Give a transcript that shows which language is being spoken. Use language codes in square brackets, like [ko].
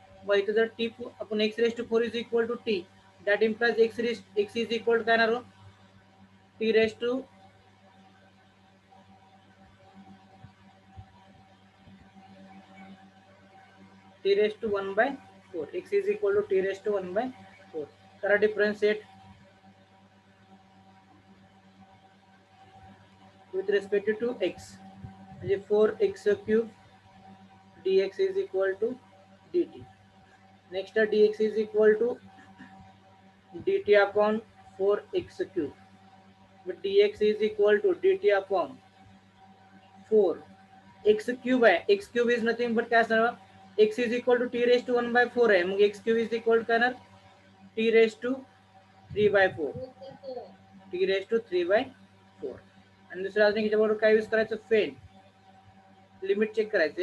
[mr] मग इथं जर टी आपण [en] x raise to 4 is equal to t, that implies x is equal to [mr] काय येणार, [en] T raise to t raised to 1 by 4. X is equal to t raised to 1 by 4. [mr] करा [en] differentiate with respect to x. [mr] म्हणजे [en] 4x cube dx is equal to dt. Next dx is equal to dt upon 4x cube. But dx is equal to dt upon 4 x cube है. X cube is nothing but [mr] क्या असणार, [en] x is equal to t raised to 1 by 4 है. मग x cube is equal to [mr] काय येणार, [en] t raised to 3 by 4. t raised to 3 by 4. [mr] आणि दुसरं अजून याच्याबरोबर काय यूज करायचं, फेन लिमिट चेक करायचं.